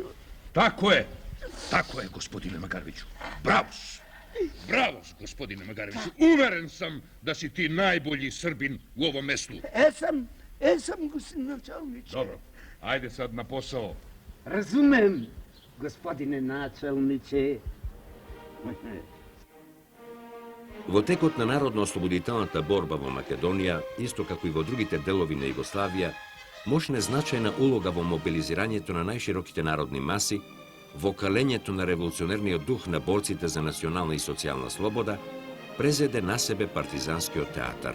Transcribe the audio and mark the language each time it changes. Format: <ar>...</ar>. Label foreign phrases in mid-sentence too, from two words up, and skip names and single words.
<sr>Tako je, gospodine Magareviću. Bravo, gospodine Magareviću. Uveren sam da si ti najbolji Srbin u ovom mestu. Esam, gospodin načelniče. Dobro, ajde sad na posao. Razumem, gospodine načelniče.</sr> <mk>Во текот на народно-ослободителната борба во Македонија, исто како и во другите делови на Југославија, мошне значајна улога во мобилизирањето на најшироките народни маси, во калењето на револуционерниот дух на борците за национална и социјална слобода, презеде на себе партизанскиот театар.</mk>